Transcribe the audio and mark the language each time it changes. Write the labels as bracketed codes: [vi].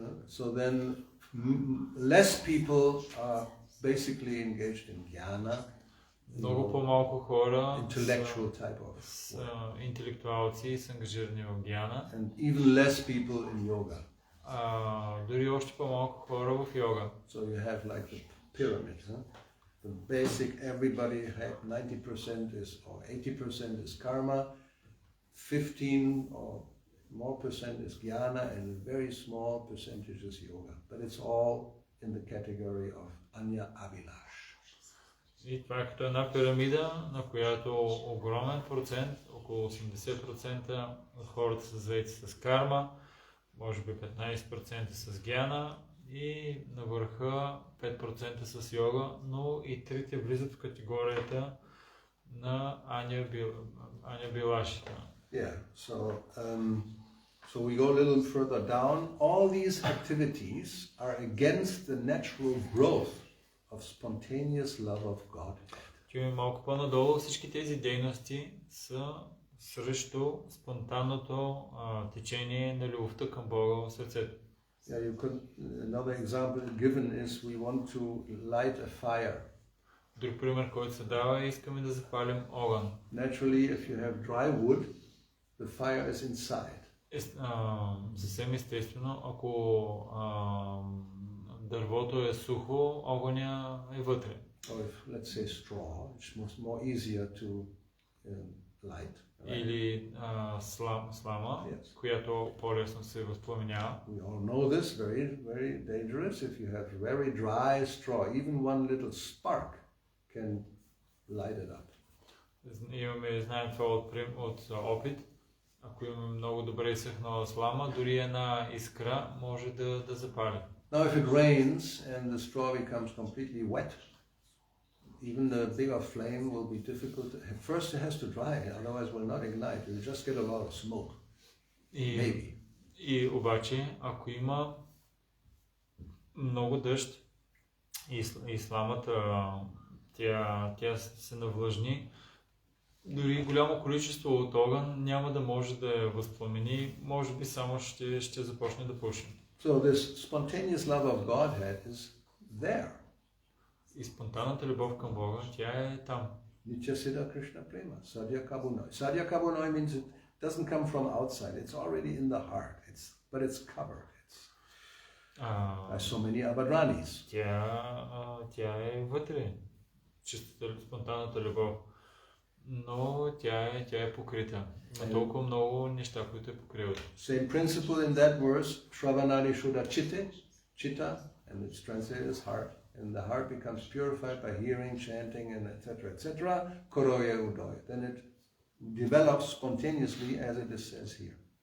[en] So then less people are basically engaged in jnana. [bg] Много по-малко хора [en] Intellectual type of [bg] са интелектуалци и са ангажирани в гьяна. [en] And even less people in yoga. [bg] Дори още по-малко хора в йога. [en] So you have like the pyramid. The basic, everybody had 90% is or 80% is karma, 15 or more percent is jnana, and a very small percentage is yoga. But it's all in the category of anya abhilash. [bg] И това е като една пирамида, на която огромен процент, около 80% от хората са заети с карма, може би 15% с гьяна и на върха 5% с йога, но и трите влизат в категорията на аня билашите. [en] Yeah, so we go a little further down. All these activities are against the natural growth of spontaneous love of God. [bg] Отиваме малко по-надолу. Всички тези дейности са срещу спонтанното течение на любовта към Бога в сърцето. [en] Yeah, another example given is we want to light a fire. [bg] Друг пример, който се дава, е искаме да запалим огън. [en] Naturally, if you have dry wood, the fire is inside. [bg] Съвсем естествено, ако дървото е сухо, огъня е вътре. [en] Or if, let's say, straw, it's more easier to light. Right? [bg] Или слама, [en] Yes. [bg] която по-лесно се възпламенява. [en] We all know this, very, very dangerous. If you have very dry straw, even one little spark can light it up. [bg] Знаем това от опит. Ако имаме много добре изсъхнала слама, дори една искра може да запали. [en] Now if it rains and the straw becomes completely wet, even the bigger flame will be difficult. First it has to dry, otherwise it will not ignite. It will just get a lot of smoke. Maybe. [bg] И обаче, ако има много дъжд и сламата тя се навлажни, дори голямо количество от огън няма да може да я възпламени, може би само ще започне да пуши. [en] So this spontaneous love of Godhead is there. [bg] И спонтанната любов към Бога, тя е там. [bn] Nitya Siddha Krishna Prema, Sadhya Kabunoi. [en] Sadhya Kabunoi means it doesn't come from outside, it's already in the heart, but it's covered. By so many abhadranis. [bg] Тя е вътре, чистата спонтанната любов, но тя е покрита. Има толкова много неща, които е покриват. [en] Same principle in that verse, Shravanadi Shuddha Chitta, and it's translated as heart. And the heart becomes purified by hearing, chanting, and etc. [bn] Koroya udoy. [en] Then it develops spontaneously, as it says here.